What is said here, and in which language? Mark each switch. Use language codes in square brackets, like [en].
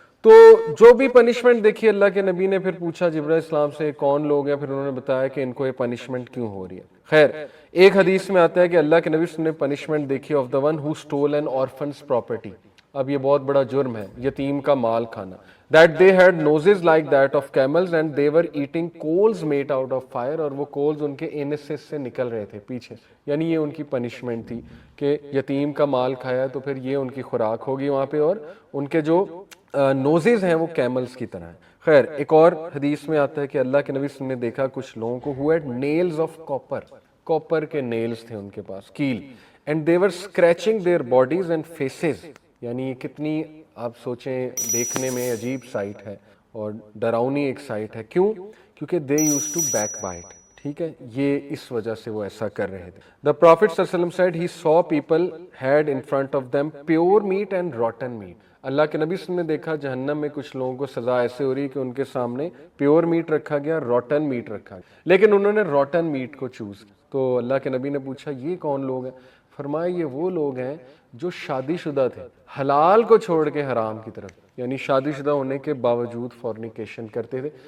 [ur] تو جو بھی پنشمنٹ دیکھی اللہ کے نبی نے پھر پوچھا جبرائیل السلام سے کون لوگ ہیں، پھر انہوں نے بتایا کہ ان کو یہ پنشمنٹ کیوں ہو رہی ہے. خیر ایک حدیث میں آتا ہے کہ اللہ کے نبی صلی اللہ علیہ وسلم نے پنشمنٹ دیکھی [en] Of the one who stole an orphan's property. [ur] اب یہ بہت بڑا جرم ہے یتیم کا مال کھانا. [en] That they had noses like that of camels and they were eating coals made out of fire. [ur] اور وہ کولز ان کے انسس سے نکل رہے تھے پیچھے. یعنی یہ ان کی پنشمنٹ تھی کہ یتیم کا مال کھایا تو پھر یہ ان کی خوراک ہوگی وہاں پہ، اور ان کے جو نوزز ہیں وہ کیملز کی طرح ہیں. خیر ایک اور حدیث میں آتا ہے کہ اللہ کے نبی صلی اللہ علیہ وسلم نے دیکھا کچھ لوگوں کو [en] who had nails of copper. [ur] Copper کے نیلز تھے ان کے پاس، کیل. [en] And they were scratching their bodies and faces. [ur] یعنی یہ کتنی آپ سوچیں دیکھنے میں عجیب سائٹ ہے اور ڈراؤنی ایک سائٹ ہے. کیوں؟ [en] کیونکہ they use to backbite. [ur] ٹھیک ہے, یہ اس وجہ سے وہ ایسا کر رہے تھے. [en] The prophet صلی اللہ علیہ وسلم said he saw people had in front of them pure meat and rotten meat. [ur] اللہ کے نبی صلی اللہ علیہ وسلم نے دیکھا جہنم میں کچھ لوگوں کو سزا ایسے ہو رہی ہے کہ ان کے سامنے پیور میٹ رکھا گیا, روٹن میٹ رکھا گیا, لیکن انہوں نے روٹن میٹ کو چوز کیا. تو اللہ کے نبی نے پوچھا یہ کون لوگ ہیں؟ فرمایا یہ وہ لوگ ہیں جو شادی شدہ تھے, حلال کو چھوڑ کے حرام کی طرف, یعنی شادی شدہ ہونے کے باوجود فورنیکیشن کرتے تھے.